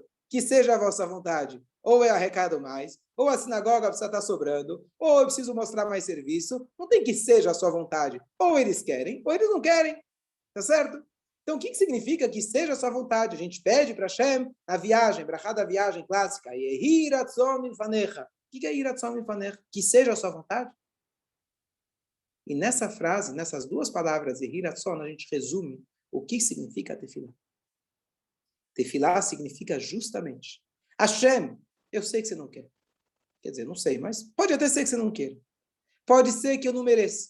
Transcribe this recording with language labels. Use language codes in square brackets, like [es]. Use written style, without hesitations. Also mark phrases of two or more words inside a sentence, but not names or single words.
[pt] Que seja a vossa vontade. Ou eu arrecado mais, ou a sinagoga precisa estar sobrando, ou eu preciso mostrar mais serviço. Não tem que seja a sua vontade. Ou eles querem, ou eles não querem. Tá certo? Então, o que significa que seja a sua vontade? A gente pede para Hashem a viagem, brachá da viagem clássica. [he] יהי רצון מלפניך. [pt] O que é [he] יהי רצון מלפניך? [pt] Que seja a sua vontade? E nessa frase, nessas duas palavras, [he] יהי רצון, [pt] a gente resume o que significa tefilá. Tefilá significa justamente, Hashem, eu sei que você não quer. Quer dizer, não sei, mas pode até ser que você não queira. Pode ser que eu não mereça.